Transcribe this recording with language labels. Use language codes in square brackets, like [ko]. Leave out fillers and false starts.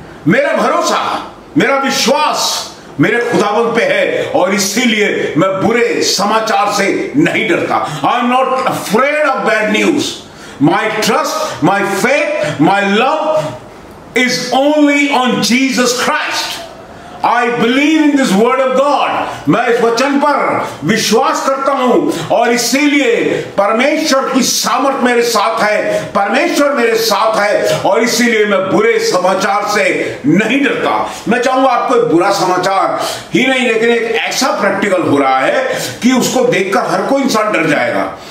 [hi] मेरा भरोसा, मेरा विश्वास मेरे खुदावंद पे है, और इसीलिए मैं बुरे समाचार से नहीं डरता। [en] I am not afraid of bad news. My trust, my faith, my love is only on Jesus Christ. I believe in this word of God। [hi] मैं इस वचन पर विश्वास करता हूं, और इसीलिए परमेश्वर की सामर्थ मेरे साथ है, परमेश्वर मेरे साथ है, और इसीलिए मैं बुरे समाचार से नहीं डरता। मैं चाहूंगा आपको एक बुरा समाचार ही नहीं, लेकिन एक ऐसा प्रैक्टिकल हो रहा है कि उसको देखकर हर कोई इंसान डर जाएगा।